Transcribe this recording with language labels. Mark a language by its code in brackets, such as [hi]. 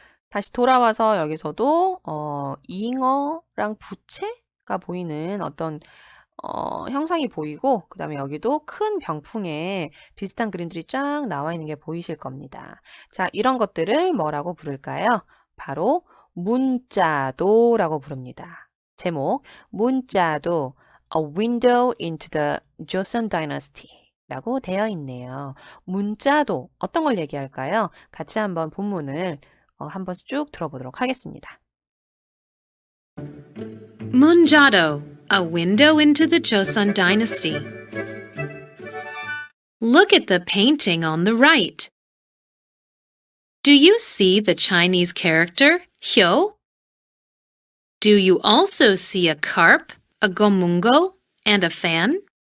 [ko] 다시 돌아와서 여기서도 잉어랑 부채가 보이는 어떤 형상이 보이고 그 다음에 여기도 큰 병풍에 비슷한 그림들이 쫙 나와 있는 게 보이실 겁니다. 자, 이런 것들을 뭐라고 부를까요? 바로 문자도라고 부릅니다. 제목, 문자도 [en] A Window into the Joseon Dynasty [ko] 라고 되어 있네요. 문자도 어떤 걸 얘기할까요? 같이 한번 본문을 한번 쭉 들어보도록 하겠습니다. [en] Munjado, a window into the Joseon dynasty. Look at the painting on the right. Do you see the Chinese character, Hyo? Do you also see a carp, a gomungo, and a fan?